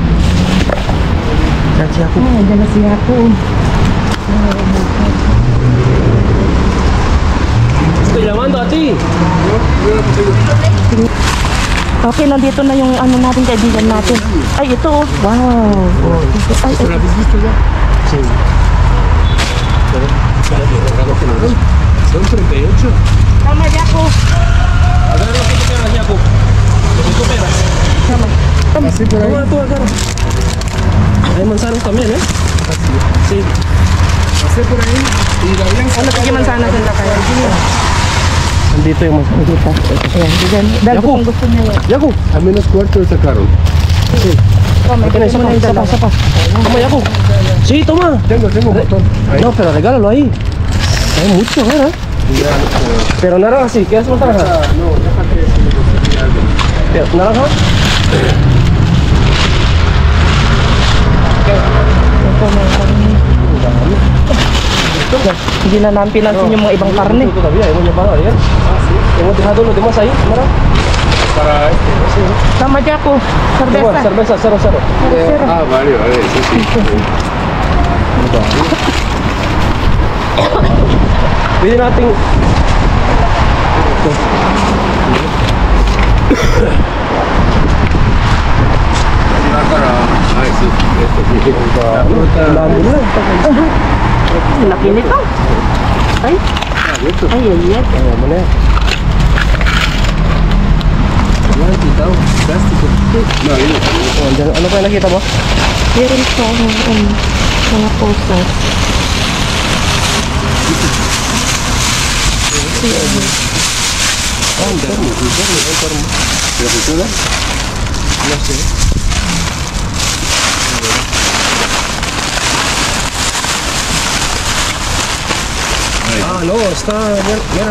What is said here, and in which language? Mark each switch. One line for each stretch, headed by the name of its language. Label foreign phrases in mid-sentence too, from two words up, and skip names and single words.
Filipino: Diyan siya ako. Diyan na siya ako. Kailangan dati. Okay, nandito na yung ano natin, kaibigan natin. Ay, ito oh. Wow. Ay.
Spanish: Sí. Son 38.
Filipino: Tama, Jaco.
Spanish: Agarra lo que tú quieras, Jaco. Lo que tú quieras.
Filipino: Tama.
Spanish: Así por ahí. Tú agarra. Hay manzanas también, ¿eh? Así. Sí. Pasé por ahí y la habían
Filipino: Ano tigil manzana dyan na kayo? Nandito yung manzanas. Dito. Ayan, dyan. Dahil Jaco. kung gusto niya yun. Jaco.
Spanish: A menos cuarto sacaron. Sí.
Filipino: Tama, Ito na, ito mo na yung dalawa. isa pa.
Spanish: Toma, Jaco. Sí, toma. Tengo un botón. Ahí. No, pero regálalo ahí. Hay mucho, ¿verdad? Ya, Pero naranja sí, ¿quieres más naranja? no, déjate algo. ¿Naranja?
Filipino: Hindi na namin pinansin yung mga ibang karne.
Spanish: Todavía, hemos llamado ayer. Hemos dejado los demás ahí, ¿verdad? Para este.
Filipino: Tama, Jaco.
Spanish: Igual, Cerveza. cerveza 0-0. Vale, sí, sí.
Filipino: Pwede nating Ay,
Spanish: sí, esto sí. La fruta.
Filipino: dami na. Laki nito. Ay. Ay. Ayaw mo na yan.
Spanish: No, han quitado plástico. No, ahí no.
Filipino: Andyan, ano pa yung nakita mo? Meron sa mga posters.
Spanish: ¿Pero funciona? No sé. No, está... Mira,